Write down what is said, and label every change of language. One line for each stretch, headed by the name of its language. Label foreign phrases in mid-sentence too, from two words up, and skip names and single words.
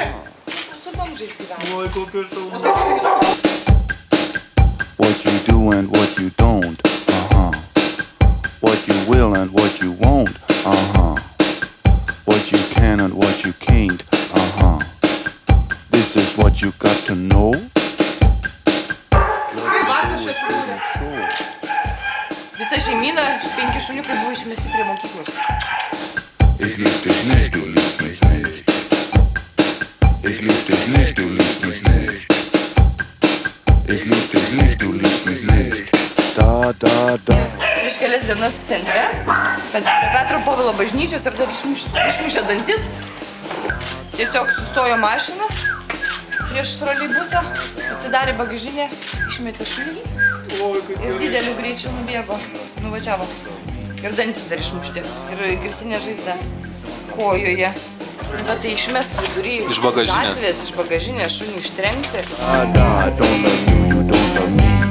Lithuanian: Su bomžais gyvena. Oi, kokia šauna.
English: What you do and what you don't, what you will and what you won't, what you can and what you can't, this is what you got to know.
Lithuanian: Kaip vaksas čia atsidūrė? Visa šeimyna, 5 šuniukai buvo išmesti prie mokyklos.
German: Ich lieb dich nicht, du liebst mich nicht. Ich lieb dich nicht, du liebst mich nicht. Ich lieb dich nicht, du liebst mich nicht.
Lithuanian: Da. Prieš kelias dienas centre, prie Petro Povilo bažnyčios ir dar išmušė dantis. Tiesiog sustojo mašina prieš troleibusą, atsidarė bagažinę, išmetė šunį ir dideliu greičiu nubėgo, nuvažiavo. Ir dantis dar išmušti, ir girsinė žaizda kojoje. Tai išmest vidury gatvės, iš bagažinės šunį ištrenkti.
English: Don't love you don't love me.